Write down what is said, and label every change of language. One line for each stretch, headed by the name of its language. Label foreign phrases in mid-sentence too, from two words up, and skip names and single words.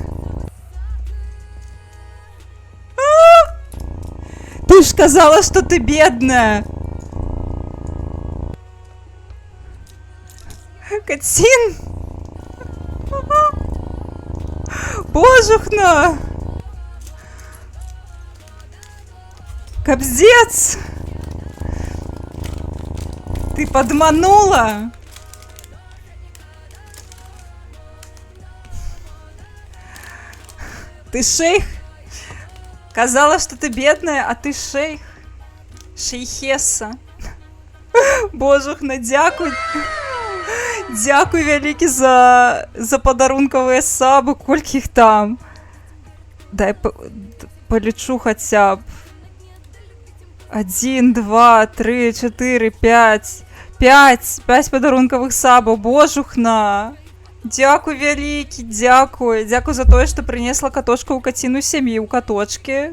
Russian: Ты ж сказала, что ты бедная! Катин! Божухна! Кобздец! Ты подманула! Ты шейх? Казалось, что ты бедная, а ты шейх.
Belarusian: Шейхеса. Божухна, дякуй. Дякуй вялікі за подарунковые сабы, колькі их там.
Russian: Дай полечу хотя бы. 1, 2, 3, 4, 5.
Belarusian: 5 подарунковых сабаў, божухна. Дзякуй вялікі, дзякуй. Дзякуй за тое, што прынесла катошка ў каціну сям'і, у каточкі.